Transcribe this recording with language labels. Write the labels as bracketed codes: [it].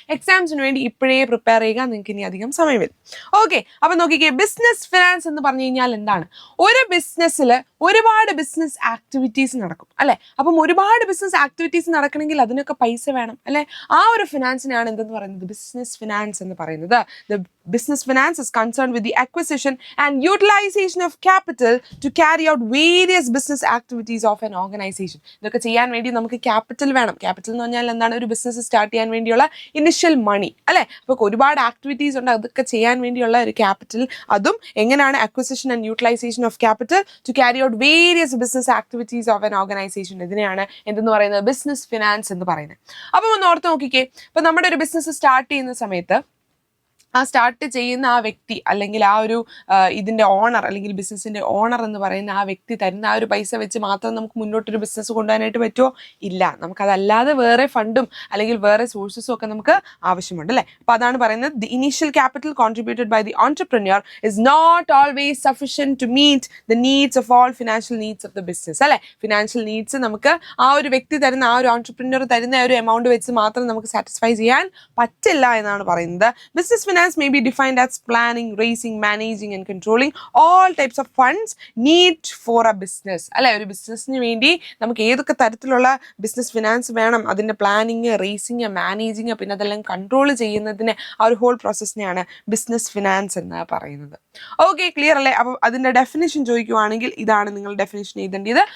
[ml] എക്സാംസിന് വേണ്ടി ഇപ്പോഴേ പ്രിപ്പയർ ചെയ്യുക, നിങ്ങൾക്ക് ഇനി അധികം സമയം വരും. ഓക്കെ, അപ്പം നോക്കിക്കേ, ബിസിനസ് ഫിനാൻസ് എന്ന് പറഞ്ഞു കഴിഞ്ഞാൽ എന്താണ്? ഒരു ബിസിനസ്സിൽ ഒരുപാട് ബിസിനസ് ആക്ടിവിറ്റീസ് നടക്കും അല്ലേ? അപ്പം ഒരുപാട് ബിസിനസ് ആക്ടിവിറ്റീസ് നടക്കണമെങ്കിൽ അതിനൊക്കെ പൈസ വേണം അല്ലേ? ആ ഒരു ഫിനാൻസിനെയാണ് എന്തെന്ന് പറയുന്നത്? ബിസിനസ് ഫിനാൻസ് എന്ന് പറയുന്നത്. [en] The business finance is concerned with the acquisition and utilization of capital to carry out various business activities of an organization. [ml] ഇതൊക്കെ ചെയ്യാൻ വേണ്ടി നമുക്ക് ക്യാപിറ്റൽ വേണം. ക്യാപിറ്റൽ എന്ന് പറഞ്ഞാൽ എന്താണ്? ഒരു ബിസിനസ് സ്റ്റാർട്ട് ചെയ്യാൻ വേണ്ടിയുള്ള ഇനിഷ്യൽ മണി അല്ലേ? അപ്പോൾ ഒരുപാട് ആക്ടിവിറ്റീസ് ഉണ്ട്, അതൊക്കെ ചെയ്യാൻ വേണ്ടിയുള്ള ഒരു ക്യാപിറ്റൽ. അതും എങ്ങനെയാണ്? [en] Acquisition and utilisation of capital to carry out various business activities of an organisation. [ml] ഇതിനെയാണ് എന്തെന്ന് പറയുന്നത്? ബിസിനസ് ഫിനാൻസ് എന്ന് പറയുന്നത്. അപ്പോൾ ഒന്ന് ഓർത്ത് നോക്കിക്കേ, ഇപ്പം നമ്മുടെ ഒരു ബിസിനസ് സ്റ്റാർട്ട് ചെയ്യുന്ന സമയത്ത് ആ സ്റ്റാർട്ട് ചെയ്യുന്ന ആ വ്യക്തി അല്ലെങ്കിൽ ആ ഒരു ഇതിൻ്റെ ഓണർ അല്ലെങ്കിൽ ബിസിനസ്സിൻ്റെ ഓണർ എന്ന് പറയുന്ന ആ വ്യക്തി തരുന്ന ആ ഒരു പൈസ വെച്ച് മാത്രം നമുക്ക് മുന്നോട്ടൊരു ബിസിനസ് കൊണ്ടുപോകാനായിട്ട് പറ്റുമോ? ഇല്ല. നമുക്കതല്ലാതെ വേറെ ഫണ്ടും അല്ലെങ്കിൽ വേറെ സോഴ്സസും ഒക്കെ നമുക്ക് ആവശ്യമുണ്ട് അല്ലേ? [en] അപ്പോൾ അതാണ് പറയുന്നത്, the initial capital contributed by the entrepreneur is not always sufficient to meet the needs of all financial needs of the business അല്ലേ? [ml] ഫിനാൻഷ്യൽ നീഡ്സ് നമുക്ക് ആ ഒരു വ്യക്തി തരുന്ന, ആ ഒരു ഓൺടർപ്രന്യൂർ തരുന്ന ഒരു എമൗണ്ട് വെച്ച് മാത്രം നമുക്ക് സാറ്റിസ്ഫൈ ചെയ്യാൻ പറ്റില്ല എന്നാണ് പറയുന്നത്. [en] Business finance may be defined as planning, raising, managing and controlling all types of funds need for a business. [ml] അല്ലെ? ഒരു ബിസിനസ്സിന് വേണ്ടി നമുക്ക് ഏതൊക്കെ തരത്തിലുള്ള ബിസിനസ് ഫിനാൻസ് വേണം? അതിൻ്റെ പ്ലാനിങ്, റേസിങ്, മാനേജിങ്, പിന്നെ അതെല്ലാം കൺട്രോൾ ചെയ്യുന്നതിന് ആ ഒരു ഹോൾ പ്രോസസ്സിനെയാണ് ബിസിനസ് ഫിനാൻസ് എന്ന് പറയുന്നത്. ഓക്കെ, ക്ലിയർ അല്ലേ? അപ്പോൾ അതിൻ്റെ ഡെഫിനിഷൻ ചോദിക്കുവാണെങ്കിൽ ഇതാണ് നിങ്ങൾ ഡെഫിനിഷൻ എഴുതേണ്ടത്.